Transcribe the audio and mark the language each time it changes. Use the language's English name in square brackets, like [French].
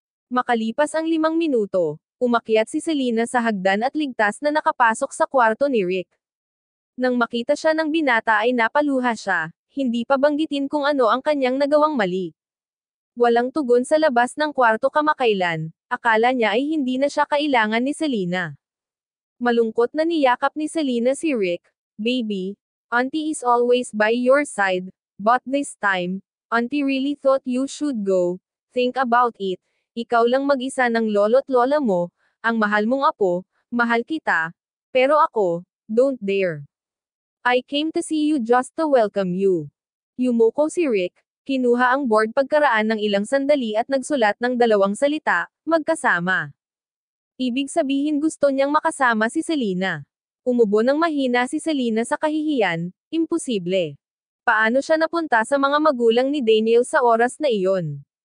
[Filipino] Makalipas ang 5 minuto, umakyat si Selena sa hagdan at ligtas na nakapasok sa kwarto ni Rick. Nang makita siya ng binata ay napaluha siya, hindi pa banggitin kung ano ang kanyang nagawang mali. Walang tugon sa labas ng kwarto kamakailan, akala niya ay hindi na siya kailangan ni Selena. Malungkot na niyakap ni Selena si Rick. [English] Baby, Auntie is always by your side, but this time, Auntie really thought you should go. Think about it, [Filipino] ikaw lang mag-isa ng lolo't lola mo, ang mahal mong apo, mahal kita, pero ako, [English] don't dare. I came to see you just to welcome you. [Filipino] Yumuko si Rick, kinuha ang board pagkaraan ng ilang sandali at nagsulat ng 2 salita, magkasama. Ibig sabihin gusto niyang makasama si Selena. Umubo ng mahina si Selena sa kahihiyan, imposible. Paano siya napunta sa mga magulang ni Daniel sa oras na iyon?